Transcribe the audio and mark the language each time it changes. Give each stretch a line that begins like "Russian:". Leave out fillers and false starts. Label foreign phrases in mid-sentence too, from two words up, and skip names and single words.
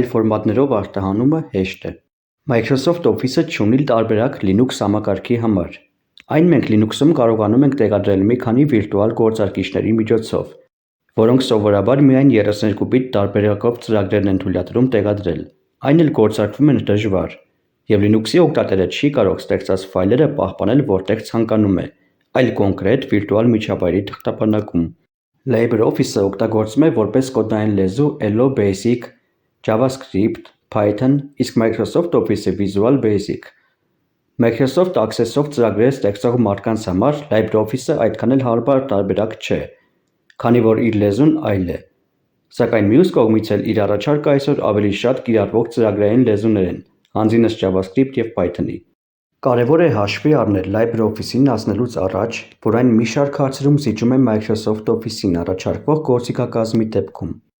Armenian: ֆորմատներով արտահանումը հեշտ է։ Microsoft Office-ը չունի տարբերակ Linux համակարգի համար։ Այն մենք Linux-ում կարողանում ենք տեղադրել մի քանի վիրտուալ գործարկիչների միջոցով, որոնք սովորաբար միայն 32 բիտ տարբերակով ծրագրերն են թույլատրում տեղադրել, այն էլ գործարկվում են դժվար, և Linux-ի օգտատերը չի կարող ստեղծած ֆայլերը պահպանել որտեղ ցանկանում է, այլ կոնկրետ վիրտուալ միջավայրի թղթապանակում։ LibreOffice-ը օգտագործվում է որպես կոդային լեզու Hello Basic, JavaScript, Python, իսկ Microsoft Office-ը Visual Basic։ Microsoft Access-ով ծրագրեր ստեղծող մարդկանց համար LibreOffice-ը այդքան էլ հարմար տարբերակ չէ, քանի որ իր լեզուն այլ է։ Սակայն մյուս կողմից էլ իր առաջարկը այսօր ավելի շատ կիրառվող ծրագրային լեզուներ են, հանձինս JavaScript և Python-ի։ Կարևոր է հաշվի առնել LibreOffice-ին անցնելուց առաջ, որ այն մի շարք հարցերում զիջում է Microsoft Office-ին առաջարկվող գործիքակազմի դեպքում։